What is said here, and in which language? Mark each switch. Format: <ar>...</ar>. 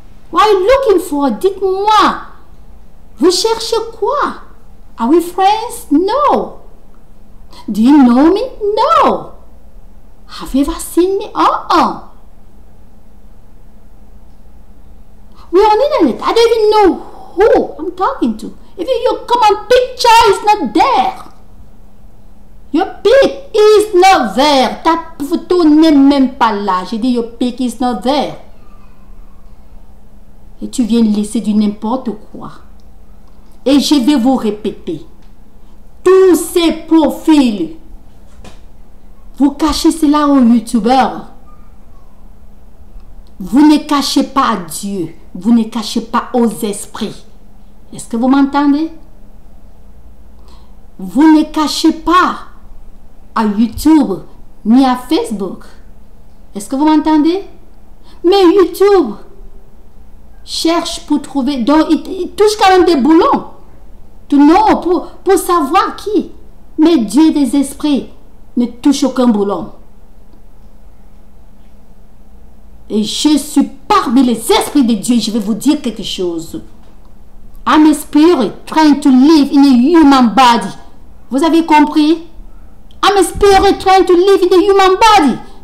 <en>Why looking for?</en> <fr>Dites-moi. Vous cherchez quoi?</fr> <en>Are we friends? No. Do you know me? No. Have you ever seen me? We're on internet. I don't even know who I'm talking to. Even your common picture is not there. Your pic is not there.</en> <fr>Ta photo n'est même pas là. J'ai dit</fr> <en>your pic is not there.</en> <fr>Et tu viens laisser du n'importe quoi. Et je vais vous répéter. Tous ces profils. Vous cachez cela aux youtubeurs. Vous ne cachez pas à Dieu. Vous ne cachez pas aux esprits. Est-ce que vous m'entendez? Vous ne cachez pas à YouTube ni à Facebook. Est-ce que vous m'entendez? Mais YouTube cherche pour trouver. Donc, il touche quand même des boulons. Non, pour savoir qui. Mais Dieu des esprits ne touche aucun boulon. Et je suis parmi les esprits de Dieu. Je vais vous dire quelque chose.</fr> <en>I'm a spirit trying to live in a human body.</en> <fr>Vous avez compris?</fr> <en>I'm a spirit trying to live in a human body.</en>